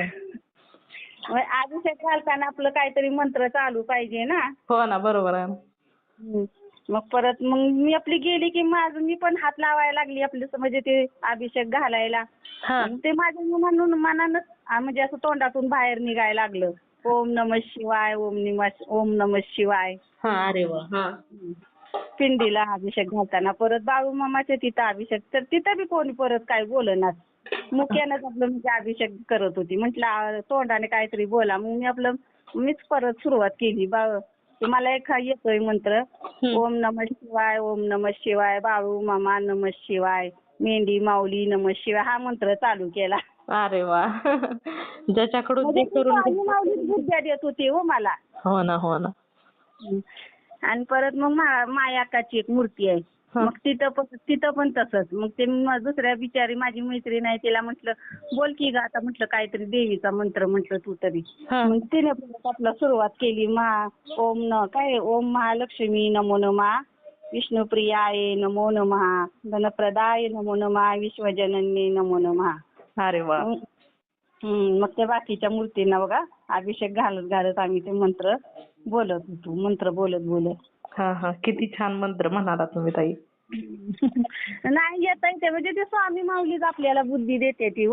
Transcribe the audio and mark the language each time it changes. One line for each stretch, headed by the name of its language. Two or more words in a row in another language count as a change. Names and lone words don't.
Marathi: मग अभिषेक घालताना आपलं काहीतरी मंत्र चालू पाहिजे ना. हो ना, बरोबर आहे. मग परत मग मी आपली गेली की मी पण हात लावायला लागली आपलं म्हणजे ते अभिषेक घालायला. ते माझ्या मनानंच म्हणजे असं तोंडातून बाहेर निघायला लागलं.
Sanskrit: ओम नमः शिवाय, ओम नमः शिवाय.
Marathi: अरे वा. हा पिंडीला अभिषेक घालताना परत बाळूमामाच्या तिथं अभिषेक, तर तिथं बी कोणी परत काय बोलणार. मुख्यानंच आपलं म्हणजे अभिषेक करत होती. म्हटलं तोंडाने काहीतरी बोला. मग मीच परत सुरुवात केली. मला एक येतोय मंत्र,
Sanskrit: ओम नमः शिवाय, ओम नमः शिवाय, बाळूमामा नमः शिवाय, मेंढी माऊली नमः शिवाय,
Marathi: हा मंत्र चालू केला. अरे वा. ज्याच्याकडून ते करून माऊली बुद्ध्या देत होती हो मला. हो ना, हो ना. आणि परत मग मायाकाची एक मूर्ती आहे. मग तिथं पण तसंच. मग ते दुसऱ्या बिचारी माझी मैत्रीण आहे, तिला म्हटलं बोल की ग आता, म्हटलं काहीतरी देवीचा मंत्र म्हटलं तू तरी. मग तिने आपला सुरुवात केली.
Sanskrit: ओम महालक्ष्मी नमो नमः, विष्णुप्रियाय नमो नमः, धनप्रदाय नमो नमः, विश्वजननी नमो नमः.
Marathi: अरे वा. मग त्या बाकीच्या मूर्तींना बघा अभिषेक घालत घालत आम्ही ते मंत्र बोलत होतो. मंत्र बोलत बोलत. हा हा. किती छान मंत्र म्हणाला तुम्ही ताई. नाही येता येते म्हणजे ते स्वामी माऊलीच आपल्याला बुद्धी देते ती.